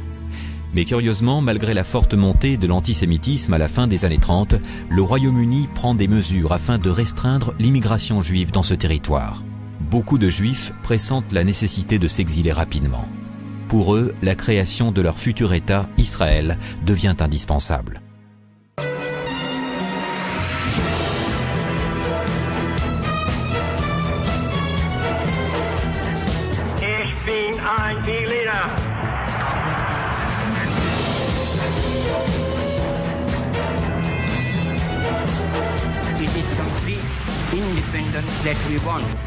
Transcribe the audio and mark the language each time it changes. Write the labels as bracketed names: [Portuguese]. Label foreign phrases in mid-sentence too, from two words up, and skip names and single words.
[French] Mais curieusement, malgré la forte montée de l'antisémitisme à la fin des années 30, le Royaume-Uni prend des mesures afin de restreindre l'immigration juive dans ce territoire. Beaucoup de Juifs pressentent la nécessité de s'exiler rapidement. Pour eux, la création de leur futur État, Israël, devient indispensable. [German] Ich bin ein Berliner. [English] It is complete independence that we want.